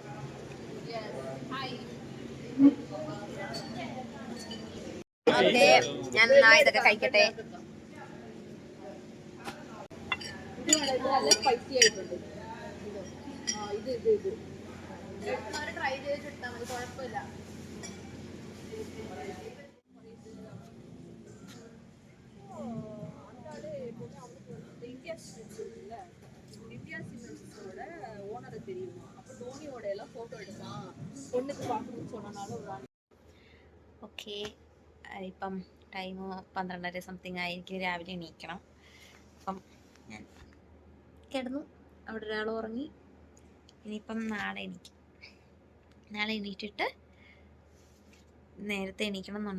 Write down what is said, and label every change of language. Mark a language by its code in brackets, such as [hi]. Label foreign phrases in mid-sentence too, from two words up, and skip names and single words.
[ml] ഓക്കെ, ഞാൻ ഇതൊക്കെ കഴിക്കട്ടെ. നല്ല സ്പൈസി ആയിട്ടുണ്ട്. ഇത് ട്രൈ ചെയ്തിട്ടാൽ മതി, കുഴപ്പമില്ല. [ta] இந்தியா சிமெண்ட்ஸோட ஓனரை தெரியுமா? அப்போ தோனியோட எல்லாம் ஃபோட்டோ எடுத்தான். பொண்ணுக்கு பார்க்கணும்னு சொன்னனால ஒரு [ml] ഓക്കെ, ഇപ്പം ടൈം 12:30 സംതിങ് ആയി. എനിക്ക് രാവിലെ എണീക്കണം. അപ്പം ഞാൻ കിടന്നു, അവിടെ ഒരാൾ ഉറങ്ങി. ഇനിയിപ്പം നാളെ എണീറ്റിട്ട് നേരത്തെ എണീക്കണം എന്നുണ്ട്.